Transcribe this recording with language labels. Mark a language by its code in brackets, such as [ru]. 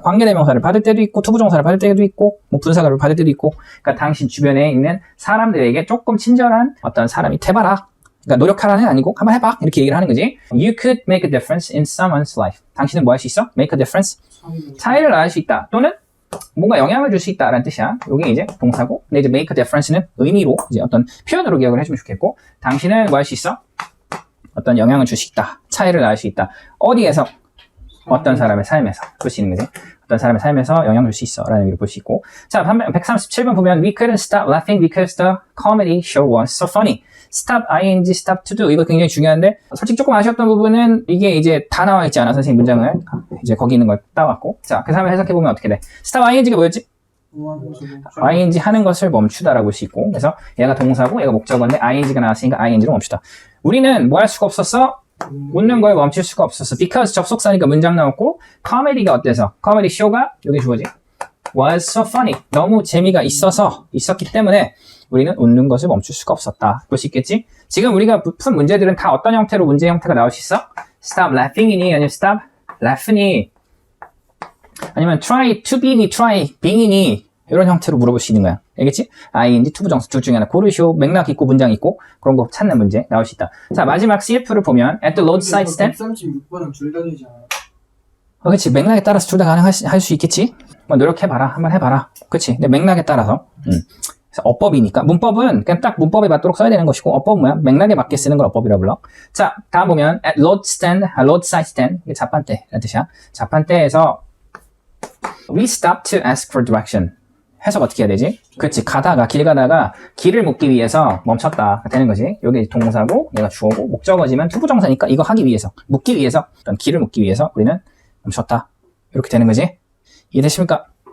[ko] 관계대명사를 받을 때도 있고, 투부정사를 받을 때도 있고, 뭐 분사가를 받을 때도 있고. 그러니까 당신 주변에 있는 사람들에게 조금 친절한 어떤 사람이 돼봐라. 그러니까 노력하라는 게 아니고 한번 해봐. 이렇게 얘기를 하는 거지. [en] You could make a difference in someone's life. [ko] 당신은 뭐 할 수 있어? Make a difference. 차이를 낳을 수 있다. 또는 뭔가 영향을 줄 수 있다라는 뜻이야. 이게 이제 동사고. 근데 이제 make a difference는 의미로 이제 어떤 표현으로 기억을 해주면 좋겠고. 당신은 뭐 할 수 있어? 어떤 영향을 줄 수 있다. 차이를 낳을 수 있다. 어디에서? 어떤 사람의 삶에서. 볼 수 있는 거지. 어떤 사람의 삶에서 영향을 줄 수 있어. 라는 의미로 볼 수 있고. 자, 137번 보면 [en] We couldn't stop laughing because the comedy show was so funny. [ko] stop, ing, stop to do. 이거 굉장히 중요한데 솔직히 조금 아쉬웠던 부분은 이게 이제 다 나와 있지 않아. 선생님 문장을. 이제 거기 있는 걸 따왔고. 자, 그 다음에 해석해보면 어떻게 돼? stop, ing가 뭐였지? ing 하는 것을 멈추다라고 볼 수 있고. 그래서 얘가 동사고 얘가 목적어인데 ing가 나왔으니까 ing로 멈추다. 우리는 뭐 할 수가 없었어? 웃는 걸 멈출 수가 없었어. because 접속사니까 문장 나왔고 comedy가 어때서? comedy show가 여기 주어지. [en] was so funny. [ko] 너무 재미가 있었기 때문에 우리는 웃는 것을 멈출 수가 없었다. 볼 수 있겠지? 지금 우리가 푼 문제들은 다 어떤 형태로 문제 형태가 나올 수 있어? stop laughing이니 아니면 stop laughing이 아니면 try to be니 try being이니 이런 형태로 물어볼 수 있는 거야. 알겠지? ing, 투부정사 둘 중에 하나 고르시오. 맥락 있고 문장 있고 그런 거 찾는 문제 나올 수 있다. 자, 마지막 CF를 보면 [en] at the roadside stand [ko] 136번은 둘 다 되지 않아? 그렇지. 맥락에 따라서 둘 다 가능할 수 있겠지? 뭐 노력해봐라. 한번 해봐라. 그렇지. 근데 맥락에 따라서 그래서 어법이니까 문법은 그냥 딱 문법에 맞도록 써야 되는 것이고 어법은 뭐야? 맥락에 맞게 쓰는 걸 어법이라 불러. 자, 다음 보면 [en] at roadside stand [ko] 이게 자판대라는 뜻이야. 자판대에서 [en] we stopped to ask for direction. [ko] 해석 어떻게 해야 되지? 그렇지. 길 가다가 길을 묻기 위해서 멈췄다 되는 거지. 여기 동사고 얘가 주어고 목적어지만 투부정사니까 이거 하기 위해서 묻기 위해서 어떤 길을 묻기 위해서 우리는 멈췄다. 이렇게 되는 거지. 이해되십니까?